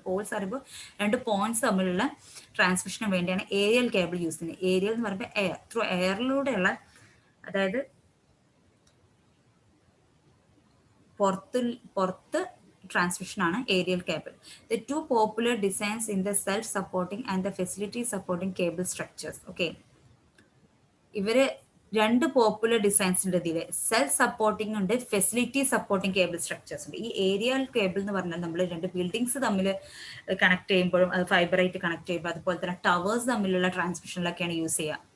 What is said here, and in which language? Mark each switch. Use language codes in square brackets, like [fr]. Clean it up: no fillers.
[ml] Paul's പറയുമ്പോൾ രണ്ട് points തമ്മിലുള്ള ട്രാൻസ്മിഷന് വേണ്ടിയാണ് ഏരിയൽ കേബിൾ യൂസ് ചെയ്യുന്നത്. ഏരിയൽ എന്ന് പറയുമ്പോൾ എയർ ത്രൂ എയറിലൂടെയുള്ള, അതായത് പുറത്ത് transmission ആണ് aerial cable. [en] The two popular designs in the self-supporting and the facility supporting cable structures. [ml] Okay, ഇവര് രണ്ട് പോപ്പുലർ ഡിസൈൻസ് ഉണ്ട് ഇതിൽ. സെൽഫ് സപ്പോർട്ടിംഗ് ഉണ്ട്, ഫെസിലിറ്റി സപ്പോർട്ടിംഗ് കേബിൾ സ്ട്രക്ചേഴ്സ് ഉണ്ട്. ഈ ഏരിയൽ കേബിൾ എന്ന് പറഞ്ഞാൽ നമ്മൾ രണ്ട് ബിൽഡിങ്സ് തമ്മിൽ കണക്ട് ചെയ്യുമ്പോഴും അത് ഫൈബറായിട്ട് കണക്ട് ചെയ്യുമ്പോൾ, അതുപോലെ തന്നെ ടവേഴ്സ് തമ്മിലുള്ള ട്രാൻസ്മിഷനിലൊക്കെയാണ് യൂസ് ചെയ്യുക.